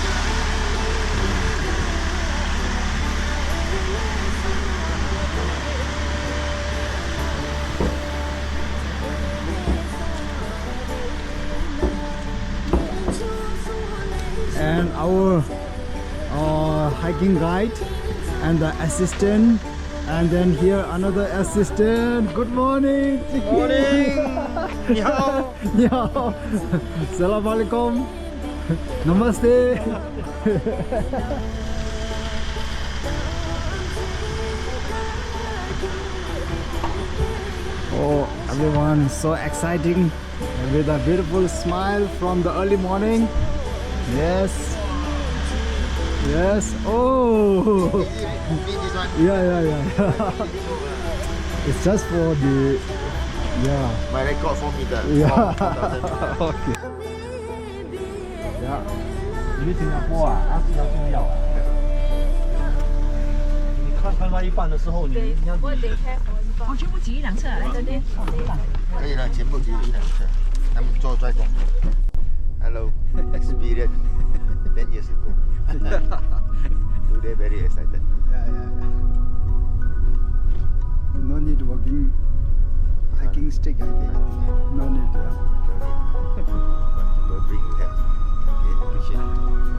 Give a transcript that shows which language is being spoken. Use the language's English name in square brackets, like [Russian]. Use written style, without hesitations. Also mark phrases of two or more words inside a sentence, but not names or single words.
[English] And our hiking guide and the assistant, and then here another assistant. Good morning. Morning. [Chinese] 你好. 你好. [Arabic] سلام عليكم. [Chinese] Namaste. [English] Oh, everyone, so exciting, with a beautiful smile from the early morning. Yes. Yes. Oh. Yeah. It's just for the. Yeah. My record for me that. Yeah. Okay. Yeah. [Chinese] 你去新加坡啊，它比较重要啊。你看到一半的时候，你要我得开我全部挤一辆车来这边。可以了，全部挤一辆车，他们坐在中间。Hello, [English] experience 10 years ago. Today very excited. Yeah. No need walking, hiking stick. I think. No need. Yeah. People bring help. Okay, appreciate it.